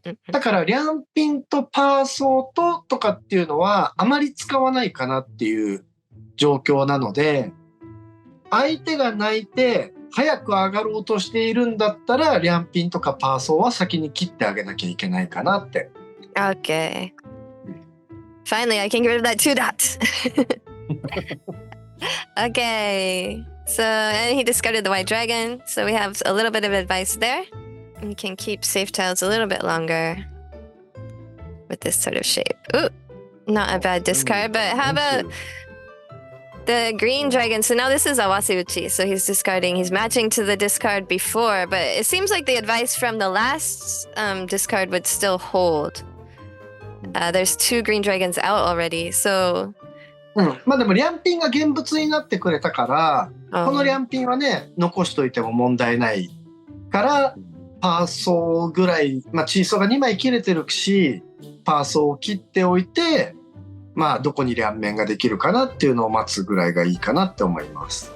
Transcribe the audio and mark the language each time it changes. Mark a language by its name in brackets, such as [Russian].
[Japanese] だからリャンピンとパーソーとかっていうのはあまり使わないかなっていう状況なので、相手が泣いて早く上がろうとしているんだったらリャンピンとかパーソーは先に切ってあげなきゃいけないかなって。 [English] Okay. Finally, I can get rid of that 2 dots. Okay. So, and he discarded the white dragon. So we have a little bit of advice there. We can keep safe tiles a little bit longer with this sort of shape. Ooh, not a bad discard, but how about the green dragon? So now this is Awase-uchi, so he's discarding. He's matching to the discard before, but it seems like the advice from the last discard would still hold. There's 2 green dragons out already, so... [Japanese] まあでもリャンピンが現物になってくれたから、このリャンピンはね残しといても問題ないから、パーソーぐらい、まあチーソーが2枚切れてるし、パーソーを切っておいて、まあどこに両面ができるかなっていうのを待つぐらいがいいかなって思います。